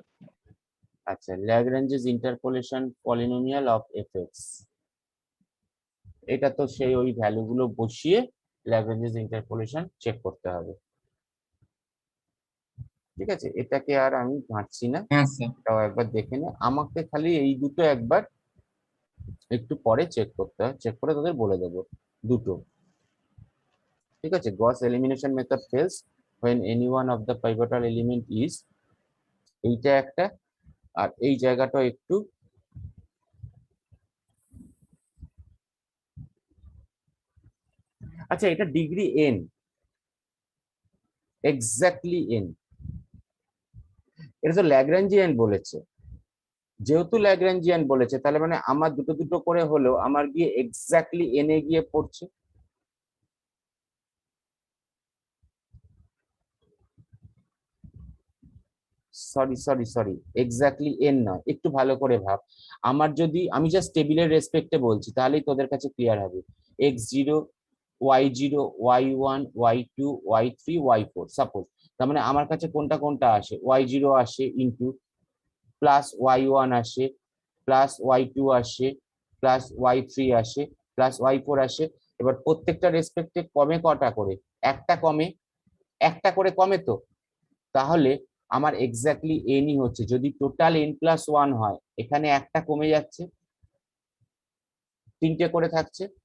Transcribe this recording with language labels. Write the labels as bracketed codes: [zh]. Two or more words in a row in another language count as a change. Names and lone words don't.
[bn] আচ্ছা, [en] Lagrange's interpolation polynomial of FX, [bn] এটা তো সেই ওই ভ্যালুগুলো বসিয়ে [en] Lagrange's interpolation check [bn] করতে হবে। ঠিক আছে, এটাকে আর আমি ঘাঁটছি না, হ্যাঁ স্যার। এটাও একবার দেখে নে, আমাকে খালি এই দুটো একবার একটু পরে চেক করতে হয়, চেক করে তোদের বলে দেবো দুটো। ঠিক আছে, [en] Gauss elimination method fails when any one of the pivotal element is, [bn] এইটা একটা, আর এই জায়গাটা একটু আচ্ছা, এটা [en] degree n, exactly n, [bn] এটা তো ল্যাগ্রাঞ্জিয়ান বলেছে, যেহেতু ল্যাগ্রাঞ্জিয়ান বলেছে তাহলে মানে আমার দুটো দুটো করে হলেও আমার গিয়ে এক্স্যাক্টলি n এ গিয়ে পড়ছে। [en] sorry sorry sorry, exactly n [bn] নয়, একটু ভালো করে ভাব। আমার যদি আমি জাস্ট টেবিলের রেসপেক্টে বলছি তাহলেই তোদের কাছে ক্লিয়ার হবে। x0 y0 y1 y2 y3 y4 সাপোজ, তার মানে আমার কাছে কোনটা কোনটা আসে, y0 আসে ইনটু প্লাস y1 আসে প্লাস y2 আসে প্লাস y3 আসে প্লাস y4 আসে। এবার প্রত্যেকটা রেসপেক্টে কমে কটা করে, একটা কমে, একটা করে কমে, তো তাহলে আমার এক্স্যাক্টলি এনই হচ্ছে, যদি টোটাল n+1 হয় এখানে একটা কমে যাচ্ছে, তিনটে করে থাকছে।